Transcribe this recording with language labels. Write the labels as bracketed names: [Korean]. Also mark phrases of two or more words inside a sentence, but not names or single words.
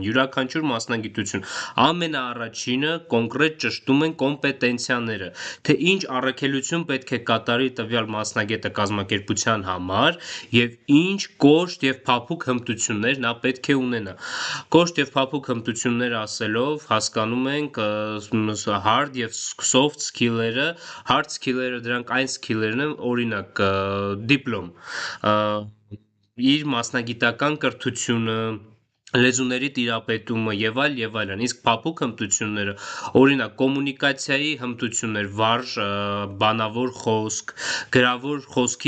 [Armenian] յուրաքանչյուր մասնագիտություն։ Ամենաառաջինը կոնկրետ ճշտում են կոմպետենցիաները, թե ինչ առաքելություն պետք է կատարի տվյալ մասնագետը կազմակերպության համար եւ ինչ կոշտ եւ փափուկ հմտություններ նա պետք է ունենա։ Կոշտ եւ փափուկ հմտություններ ասելով հասկանում ենք hard եւ [English] soft skill-երը, hard skill-երը [Armenian] դրանք այն skill-երն են, օրինակ դիպլոմ, իր մասնագիտական կրթությունը, լեզուների տիրապետումը եւ այլն, իսկ փափուկ հմտությունները, օրինակ կոմունիկացիայի հմտություններ, վարժ բանավոր խոսք, գրավոր խոսքի